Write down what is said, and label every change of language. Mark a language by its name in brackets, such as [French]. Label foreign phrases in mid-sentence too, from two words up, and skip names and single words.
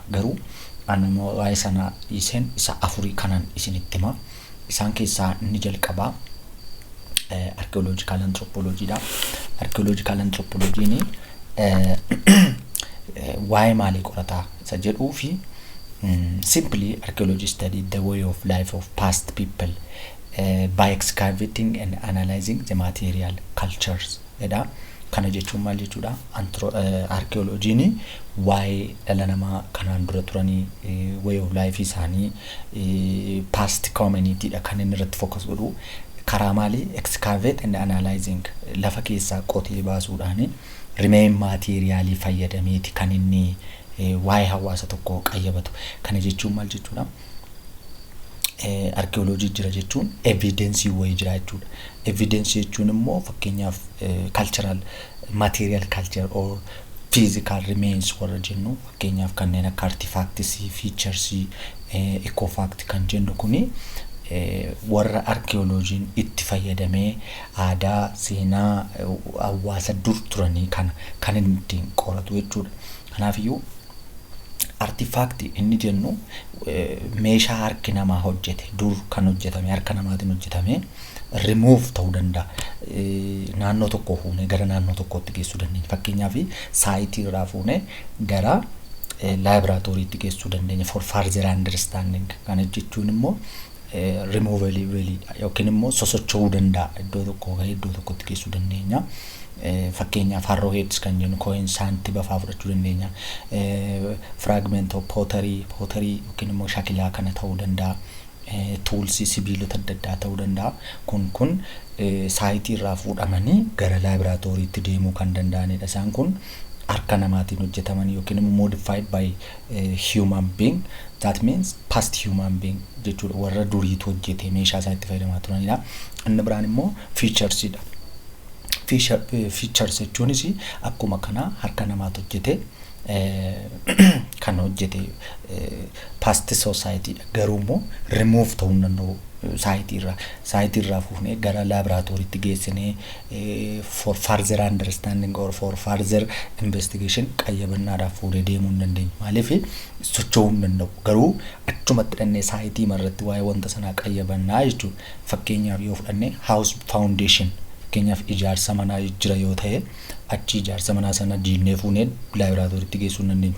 [Oromo] Garuu anuma waa'ee sana isa afurii kanan isinitti hima. Isaan keessaa inni jalqabaa [English] archaeological anthropology [Oromo] dha. [English] Archaeological anthropology [Oromo] ni waa'ee maalii qorataa isa jedhuu fi [English] simply archaeology studied the way of life of past people by excavating and analyzing the material cultures. [Oromo] Kana jechuun maal jechuudha? Archaeology ni waa'ee dhala namaa kanaan dura turanii [English] way of life [Oromo] isaanii [English] past community [Oromo] dha kan inni irratti focus godhu. Karaa maalii [English] excavate and analyzing [Oromo] lafa keessaa qotee baasuudhaan remain materialii fayyadameeti kan inni waa'ee hawaasa tokko qayyabatu. Kana jechuun maal jechuudha? Archaeology jira jechuun evidence wayii jira jechuudha. Evidence jechuun immoo fakkeenyaaf [English] cultural material culture or physical remains [Oromo] warra jennu fakkeenyaaf kanneen akka [English] artifacts, features, ecofact [Oromo] kan jennu kuni warra archaeology itti fayyadamee aadaa seenaa hawaasa dur turanii kan inni ittiin qoratu jechuudha. Kanaafiyyuu artifact inni jennu meeshaa harki namaa hojjete dur kan hojjetame harka namaatiin hojjetame remove ta'uu danda'a. Naannoo tokko fuunee gara naannoo tokkootti geessuu dandeenya. Fakkeenyaaf saayitii irraa fuunee gara laboratooriitti geessuu dandeenya [English] for further understanding. [Oromo] Kana jechuun immoo removability yookiin immoo sosocho'uu danda'a. Iddoo tokkoo gara iddoo tokkotti geessuu dandeenya. Fakkeenyaaf [English] harrow heads [Oromo] kan jennu coins saantii bafaa fudhachuu dandeenya. [English] Fragment of pottery [Oromo] yookiin immoo shakilaa kana ta'uu danda'a. Tools sibiilota adda addaa ta'uu danda'a. Kun saayitii irraa fuudhamanii gara laboratooriitti deemuu kan danda'anidha. Isaan kun harka namaatiin hojjetamanii yookiin immoo [English] modified by human being, that means past human being [Oromo] jechuudha. Warra duriitu hojjete meeshaa isaa itti fayyadamaa turanidha. Inni biraan immoo features dha. Features jechuunis akkuma kana harka namaatu hojjete kan hojjete [English] past society [Oromo] garuu immoo remove ta'uu danda'u saayitii irraa fuunee gara laboratooriitti geessinee [English] for further understanding or for further investigation [Oromo] qayyabannaadhaaf fuudhee deemuu hin dandeenyu. Maaliif socho'uu hin danda'u. Garuu achumatti dhannee saayitii marratti waa'ee wanta sanaa qayyabannaa jechuudha. Fakkeenyaaf yoo fudhannee [English] house foundation [Oromo] fakkeenyaaf ijaarsa manaa jira yoo ta'e achi ijaarsa manaa sana diinnee fuunee laboratooriitti geessuu hin dandeenyu.